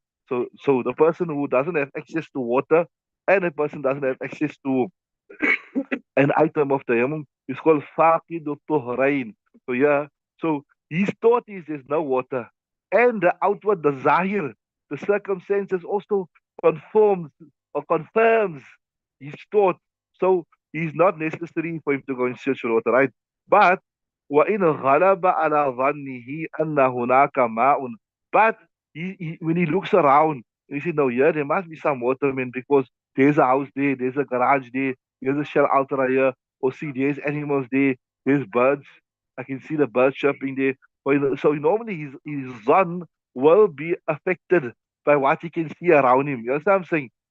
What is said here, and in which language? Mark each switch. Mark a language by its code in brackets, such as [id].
[en] So the person who doesn't have access to water and a person doesn't have access to an item of tayammum is called faqidul tuhrain. So yeah, so his thought is there's no water, and the outward, the zahir, the circumstances also confirms or confirms his thought. So it's not necessary for him to go and search for water, right? But [ar] وَإِنْ غَلَبَ عَلَى ظَنِّهِ أَنَّ هُنَاكَ مَاءٌ. [en] But when he looks around, he said, no, yeah, there must be some water, man, because there's a house there, there's a garage there, there's a shell out here, or see, there's animals there, there's birds. I can see the birds chirping there. So normally his zan will be affected by what he can see around him. You understand what I'm saying?